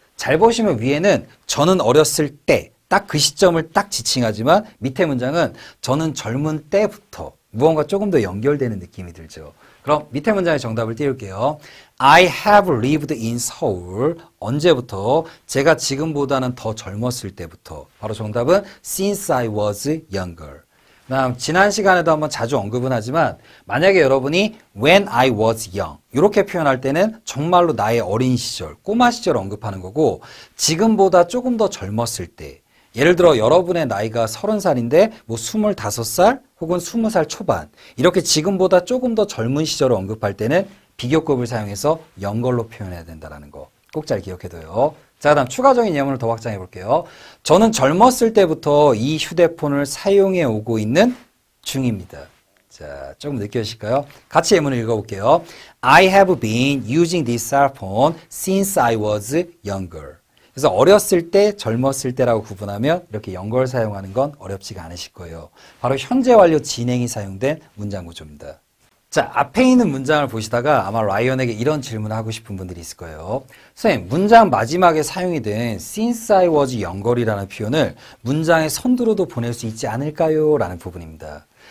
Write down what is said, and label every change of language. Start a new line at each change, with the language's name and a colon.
Korean: 잘 보시면 위에는 저는 어렸을 때. 딱 그 시점을 딱 지칭하지만 밑에 문장은 저는 젊은 때부터. 무언가 조금 더 연결되는 느낌이 들죠. 그럼 밑에 문장의 정답을 띄울게요.
English: I have lived in Seoul.
Korean: 언제부터? 제가 지금보다는 더 젊었을 때부터. 바로 정답은
English: since I was younger.
Korean: 그다음 지난 시간에도 한번 자주 언급은 하지만 만약에 여러분이
English: when I was young
Korean: 이렇게 표현할 때는 정말로 나의 어린 시절, 꼬마 시절 언급하는 거고 지금보다 조금 더 젊었을 때 예를 들어 여러분의 나이가 30살인데 뭐 25살 혹은 20살 초반 이렇게 지금보다 조금 더 젊은 시절을 언급할 때는 비교급을 사용해서 영걸로 표현해야 된다는 거 꼭 잘 기억해둬요. 자, 그다음 추가적인 예문을 더 확장해 볼게요. 저는 젊었을 때부터 이 휴대폰을 사용해 오고 있는 중입니다. 자, 조금 느껴지실까요? 같이 예문을 읽어볼게요.
English: I have been using this cell phone since I was younger.
Korean: 그래서 어렸을 때, 젊었을 때라고 구분하면 이렇게 연걸 사용하는 건 어렵지가 않으실 거예요. 바로 현재 완료 진행이 사용된 문장 구조입니다. 자, 앞에 있는 문장을 보시다가 아마 라이언에게 이런 질문을 하고 싶은 분들이 있을 거예요. 선생님, 문장 마지막에 사용이 된
English: since I was younger
Korean: 이라는 표현을 문장의 선두로도 보낼 수 있지 않을까요? 라는 부분입니다.